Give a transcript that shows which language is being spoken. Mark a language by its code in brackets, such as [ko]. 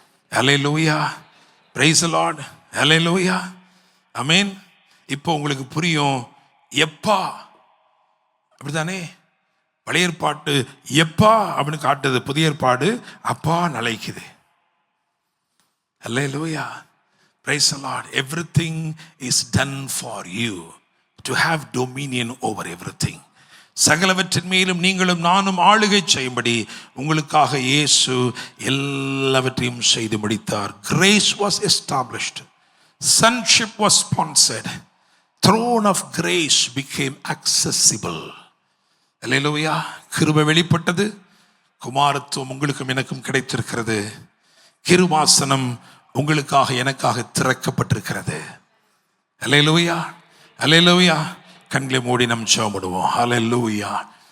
[ta] Hallelujah. [en] Praise the Lord. [ta] அல்லேலூயா. ஆமென். இப்போ உங்களுக்கு புரியும். எப்பா அப்படித்தானே? பழைய ஏற்பாட்டு எப்பா அப்படின்னு காட்டுது, புதிய ஏற்பாடு அப்பா அழைக்குது. [en] அல்லேலூயா. Praise the Lord. Everything is done for you to have dominion over everything. [ta] சகலவற்றின் மேலும் நீங்களும் நானும் ஆளுகை செய்யும்படி உங்களுக்காக இயேசு எல்லாவற்றையும் செய்து முடித்தார். [en] Grace was established. Sonship was sponsored. Throne of grace became accessible. [ta] அல்லேலூயா. கிருபை வெளிப்பட்டது, குமாரத்துவம் உங்களுக்கும் எனக்கும் கிடைத்திருக்கிறது, கிருபாசனம் உங்களுக்காக எனக்காக திறக்கப்பட்டிருக்கிறது. அல்லேலூயா. அல்லேலூயா. கண்களை மூடி நம் ஜெபமிடுவோம். அல்லேலூயா.